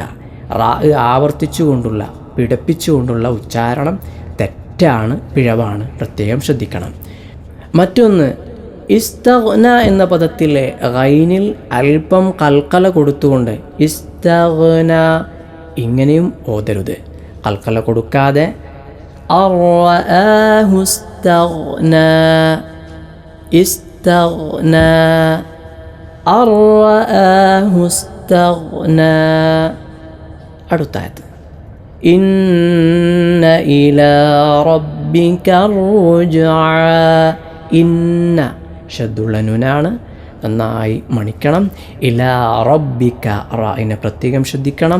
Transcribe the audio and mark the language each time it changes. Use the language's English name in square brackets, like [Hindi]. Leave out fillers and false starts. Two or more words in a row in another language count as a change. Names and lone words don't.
[Malayalam] റാ ആവർത്തിച്ചുകൊണ്ടുള്ള പിടപ്പിച്ചുകൊണ്ടുള്ള ഉച്ചാരണം തെറ്റാണ്, പിഴവാണ്. പ്രത്യേകം ശ്രദ്ധിക്കണം. മറ്റൊന്ന് ഇസ്തഗ്ന എന്ന പദത്തിലെ ഗൈനിൽ അല്പം കൽക്കല കൊടുത്തുകൊണ്ട് ഇസ്തഗ്ന ഇങ്ങനെയും ഓതരുത്. കൽക്കല കൊടുക്കാതെ [Arabic] أرآه استغنى استغنى أرآه استغنى. അടുത്തായത് إن إلى ربك الرجعى. [Malayalam] ഇന്ന ഷദ്ദുള്ള നൂനാണ്, നന്നായി മണിക്കണം. [Arabic] إلى ربك [Malayalam] റാഇനെ പ്രത്യേകം ശ്രദ്ധിക്കണം.